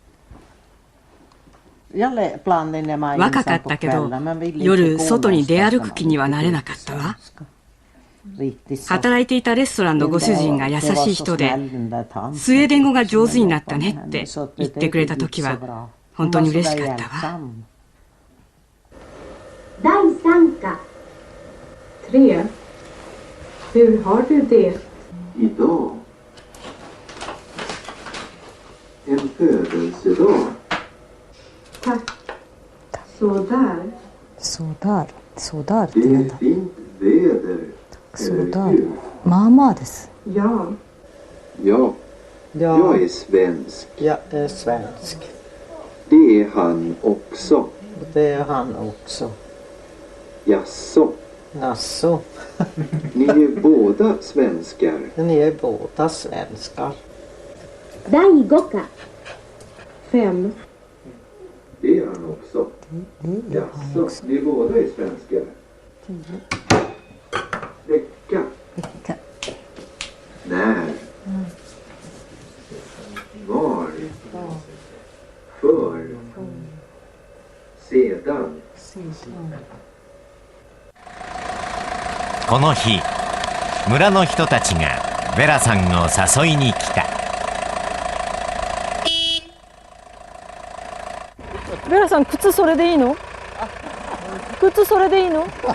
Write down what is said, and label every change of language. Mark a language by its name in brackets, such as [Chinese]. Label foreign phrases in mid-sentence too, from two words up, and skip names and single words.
[Japanese] 若かったけど夜外に出歩く気にはなれなかったわ。働いていたレストランのご主人が優しい人で、スウェーデン語が上手になったねって言ってくれた時は本当に嬉しかったわ。 [Swedish] 第3課3 Hur har du det? Idag. En födelsedag. Tack. Sådär. [Japanese] Sådär って [Swedish] Det [Japanese] 言うん [Swedish] är [Japanese] だ。 [Swedish] fint väder. Sådär。 [Japanese] まあまあです。 [Swedish] Ja. Ja, jag är svensk. Jag är svensk. Det är han också. Det är han också. Jaså. Jaså. Ni är båda svenskar. Ni är båda svenskar. [Japanese] 第5課5 [Swedish] Det är han också. Jaså, ni båda är svenskar. Vecka. När. Var. För. Sedan. [Japanese] この日、村の人たちがベラさんを誘いに来た。ベラさん、靴それでいいの？靴それでいいの？